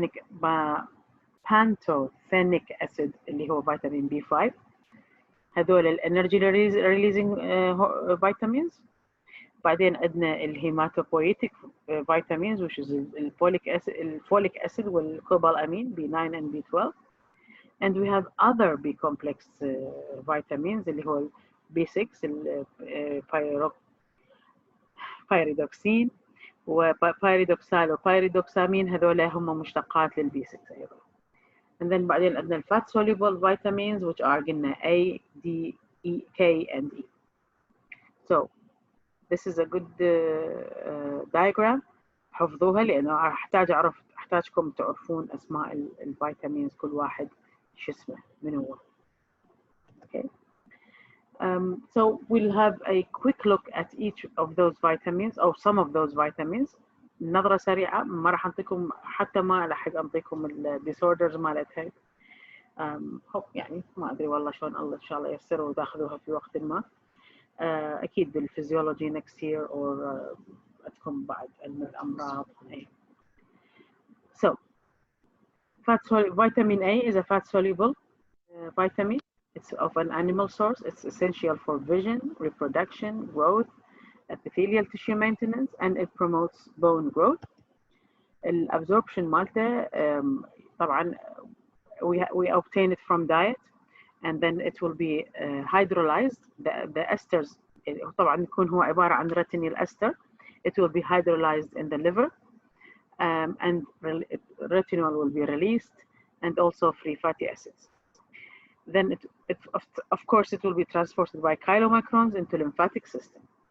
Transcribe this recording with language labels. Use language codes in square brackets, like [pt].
[ar] البانتوثينيك اسيد اللي هو فيتامين B5. هذول الانرجي ريليزنج فيتامينز. بعدين عندنا الهيماتوبويتيك فيتامينز [en] which is [ar] الفوليك acid والكوبالامين B9 and B12. [en] and we have other B complex vitamins [ar] اللي هو B6 البيريدوكسين وبيريدوكسال وبيريدوكسامين، هذول هم مشتقات للبي 6 ايضا. [en] and then [ar] بعدين عندنا [en] الفات soluble vitamins which are قلنا A, D, E, K and E. so this is a good diagram، [ar] حفظوها لانه احتاجكم تعرفون اسماء الفيتامينز كل واحد شو اسمه من هو. [en] okay. So we'll have a quick look at each of those vitamins or some of those vitamins. [ar] نظرة سريعة، ما راح أعطيكم حتى ما راح أعطيكم الديسوردرز مالتها. يعني ما أدري والله شلون الله إن شاء الله ييسر وتاخذوها في وقت ما. أكيد بالفيزيولوجي [en] next year or [ar] عندكم بعد علم الأمراض. [en] So vitamin A is a fat soluble vitamin. It's of an animal source. It's essential for vision, reproduction, growth, epithelial tissue maintenance, and it promotes bone growth. Absorption [ar] مالته طبعا [en] we obtain it from diet, and then it will be hydrolyzed. The esters [ar] طبعا يكون هو عبارة عن retinol ester. [en] It will be hydrolyzed in the liver, and retinol will be released, and also free fatty acids. Then of course it will be transported by chylomicrons into lymphatic system.